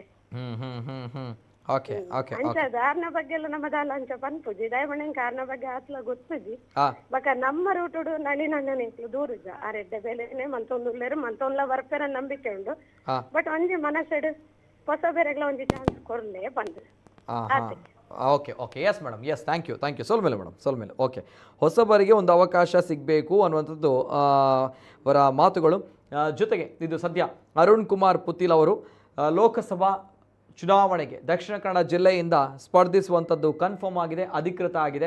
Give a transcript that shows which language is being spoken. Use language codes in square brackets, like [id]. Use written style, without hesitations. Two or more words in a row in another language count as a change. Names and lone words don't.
[en] okay okay [tcy] ಅಂಚ ದಾರ್ನ ಬಗ್ಗೆ ಎಲ್ಲ ನಮ್ಮದಲ್ಲ ಅಂಚ ಪನ್ಪುಜಿ ದಯಮಣ್ಣನ್ ಕಾರ್ನ ಬಗ್ಗೆ ಆತ್ಲ ಗೊತ್ತುಜಿ ಬಕ ನಮ್ಮ ರೂಟುಡು ನಳಿನಣ್ಣನ ಇಂಕ್ಲು ದೂರುಜ ಆ ರೆಡ್ಡೆ ಬೆಲೆನೆ ಮಂತೊಂದುಲ್ಲೇರು ಮಂತೊಂದ್ಲ ಬರ್ಪೆರ ನಂಬಿಕೆ ಉಂಡು ಬಟ್ ಒಂಜಿ ಮನಸ್ಸೆಡು ಹೊಸ ಬೇರೆಗ್ಲ ಒಂಜಿ ಚಾನ್ಸ್ ಕೊರ್ಲೆ ಬಂದು [en] okay okay yes madam yes thank you [tcy] ಸೋಲ್ಮೇಲೆ ಮೇಡಮ್ ಸೋಲ್ಮೇಲೆ [kn] ಓಕೆ ಹೊಸಬರಿಗೆ ಒಂದು ಅವಕಾಶ ಸಿಗಬೇಕು ಅನ್ನುವಂಥದ್ದು ಅವರ ಮಾತುಗಳು. ಜೊತೆಗೆ ಇದು ಸದ್ಯ ಅರುಣ್ ಕುಮಾರ್ ಪುತ್ತಿಲ್ ಅವರು ಲೋಕಸಭಾ ಚುನಾವಣೆಗೆ ದಕ್ಷಿಣ ಕನ್ನಡ ಜಿಲ್ಲೆಯಿಂದ ಸ್ಪರ್ಧಿಸುವಂಥದ್ದು ಕನ್ಫರ್ಮ್ ಆಗಿದೆ, ಅಧಿಕೃತ ಆಗಿದೆ.